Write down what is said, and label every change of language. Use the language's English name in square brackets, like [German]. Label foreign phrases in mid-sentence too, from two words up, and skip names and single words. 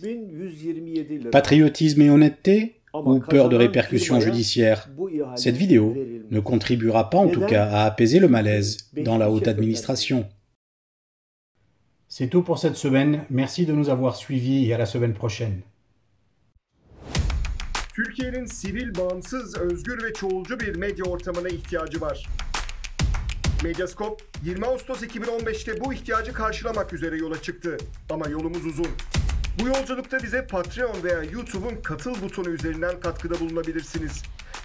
[French] Patriotisme et honnêteté ou peur de répercussions judiciaires? Cette vidéo ne contribuera pas en tout cas à apaiser le malaise dans la haute administration. C'est tout pour cette semaine. Merci de nous avoir suivis et à la semaine prochaine. [Turkish] Türkiye'nin sivil, bağımsız, özgür ve çoğulcu bir medya ortamına ihtiyacı var. Medyascope 20 Ağustos 2015'te bu ihtiyacı karşılamak üzere yola çıktı. Ama yolumuz uzun. Bu yolculukta bize Patreon veya YouTube'un katıl butonu üzerinden katkıda bulunabilirsiniz.